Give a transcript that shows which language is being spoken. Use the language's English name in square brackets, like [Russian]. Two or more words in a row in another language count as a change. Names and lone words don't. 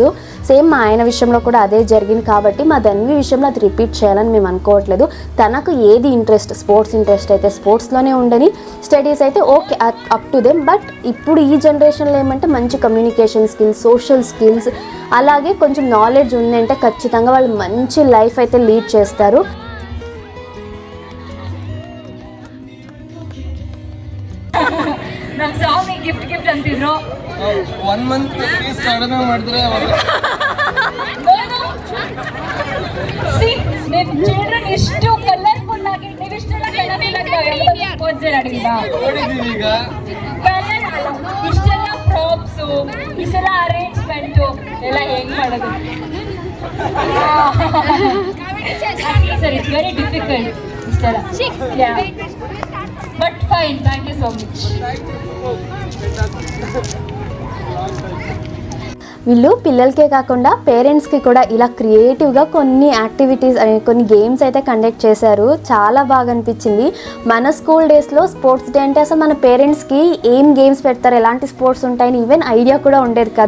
[Telugu] సేమ్ మా ఆయన విషయంలో కూడా అదే జరిగింది కాబట్టి మా ధన్వి విషయంలో అది రిపీట్ చేయాలని మేము అనుకోవట్లేదు. తనకు ఏది ఇంట్రెస్ట్, [English] sports interest [Telugu] అయితే స్పోర్ట్స్లోనే ఉండని, స్టడీస్ అయితే [English] okay up to them. [Telugu] బట్ ఇప్పుడు ఈ జనరేషన్లో ఏమంటే మంచి [English] communication skills, social skills, [Telugu] అలాగే కొంచెం నాలెడ్జ్ ఉందంటే ఖచ్చితంగా వాళ్ళు మంచి లైఫ్ అయితే లీడ్ చేస్తారు. [Kannada] ನಮ್ಮ ಸ್ವಾಮಿ ಗಿಫ್ಟ್ ಅಂತಿದ್ರು 1 [English] month fees [Kannada] ಕಡಿಮೆ ಮಾಡಿದ್ರೆ ಸಿ ನಿಮ್ಮ ಚಿಲ್ಡ್ರನ್ ಎಷ್ಟು ಕಲರ್ಫುಲ್ ಆಗಿ ನೀವು [English] sports day [Kannada] ಅಡಿಗಿದ ನೋಡಿದ್ದೀವಿ ಈಗ ಇಷ್ಟೆಲ್ಲ ಪ್ರಾಪ್ಸ್ ಇಷ್ಟೆಲ್ಲ ಅರೇಂಜ್ಮೆಂಟ್ ಎಲ್ಲ ಹೆಂಗ್ ಮಾಡೋದು ಸರ್ [English] it's very difficult [Kannada] ಇಷ್ಟೆಲ್ಲ [English] but fine thank you so much. [Telugu] వీళ్ళు పిల్లలకే కాకుండా పేరెంట్స్కి కూడా ఇలా క్రియేటివ్గా కొన్ని యాక్టివిటీస్ కొన్ని గేమ్స్ అయితే కండక్ట్ చేశారు. చాలా బాగా అనిపించింది. మన [English] school days sports day [Telugu] అంటే అసలు మన పేరెంట్స్కి ఏం గేమ్స్ పెడతారు, ఎలాంటి స్పోర్ట్స్ ఉంటాయని [English] even idea [Telugu] కూడా ఉండేది కాదు.